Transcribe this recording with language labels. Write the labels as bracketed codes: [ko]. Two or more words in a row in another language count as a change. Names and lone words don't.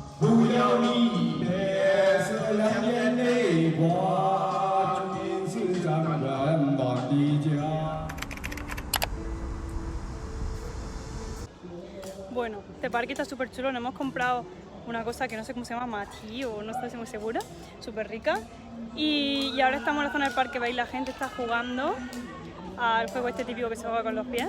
[zh] 不要你脸色两眼泪花，注定是咱们温暖的家。 [es] Bueno, este parque está súper chulo, nos hemos comprado una cosa que no sé cómo se llama, matí o no estoy muy segura, súper rica. Y ahora estamos en la zona del parque, veis, la gente está jugando al juego este típico que se juega con los pies.